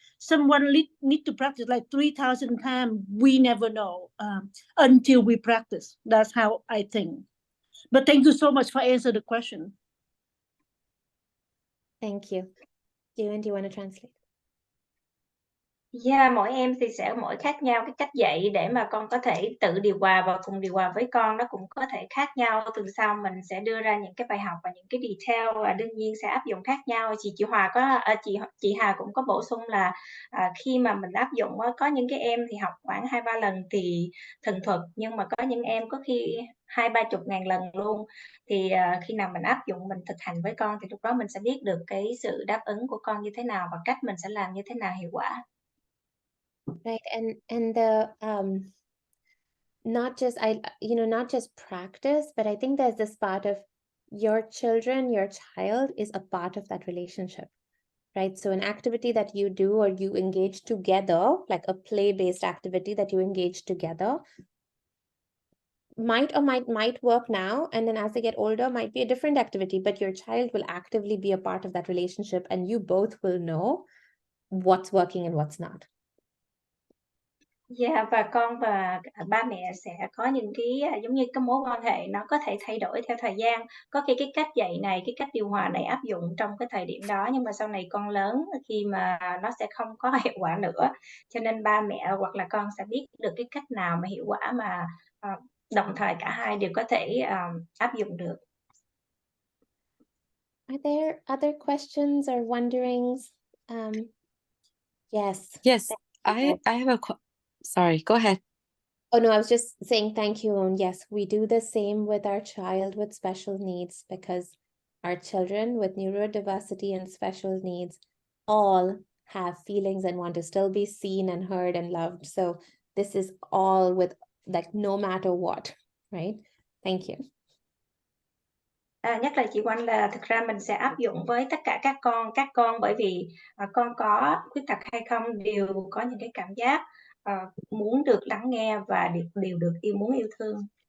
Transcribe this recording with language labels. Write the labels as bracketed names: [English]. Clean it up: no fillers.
[English] Someone need to practice like 3,000 times. We never know until we practice. That's how I think. But thank you so much for answering the question. Thank you. Do you want to translate? [Vietnamese] Yeah, mỗi em thì sẽ mỗi khác nhau cái cách dạy để mà con có thể tự điều hòa và cùng điều hòa với con, nó cũng có thể khác nhau. Tuần sau mình sẽ đưa ra những cái bài học và những cái detail và đương nhiên sẽ áp dụng khác nhau. Chị Hòa có chị Hà cũng có bổ sung là, khi mà mình áp dụng á, có những cái em thì học khoảng 2-3 lần thì thuần thục, nhưng mà có những em có khi 20-30 ngàn lần luôn. Thì, khi nào mình áp dụng, mình thực hành với con thì lúc đó mình sẽ biết được cái sự đáp ứng của con như thế nào và cách mình sẽ làm như thế nào hiệu quả. [English] Right, and the not just not just practice, but I think there's this part of your children, your child is a part of that relationship, right? So an activity that you do or you engage together, like a play-based activity that you engage together, might work now, and then as they get older might be a different activity, but your child will actively be a part of that relationship and you both will know what's working and what's not. [Vietnamese] Yeah, và con và ba mẹ sẽ có những cái, giống như cái mối quan hệ nó có thể thay đổi theo thời gian. Có khi cái cách dạy này, cái cách điều hòa này áp dụng trong cái thời điểm đó, nhưng mà sau này con lớn khi mà nó sẽ không có hiệu quả nữa. Cho nên ba mẹ hoặc là con sẽ biết được cái cách nào mà hiệu quả mà, đồng thời cả hai đều có thể, áp dụng được. [English] Are there other questions or wonderings? Yes. Yes, Thank you. I have sorry, go ahead. Oh no, I was just saying thank you. And yes, we do the same with our child with special needs, because our children with neurodiversity and special needs all have feelings and want to still be seen and heard and loved. So this is all with, like, no matter what, right? Thank you. [Vietnamese] Nhắc lại chị Oanh là thực ra mình sẽ áp dụng với tất cả các con bởi vì, con có khuyết tật hay không đều có những cái cảm giác, muốn được lắng nghe và đều được muốn yêu thương.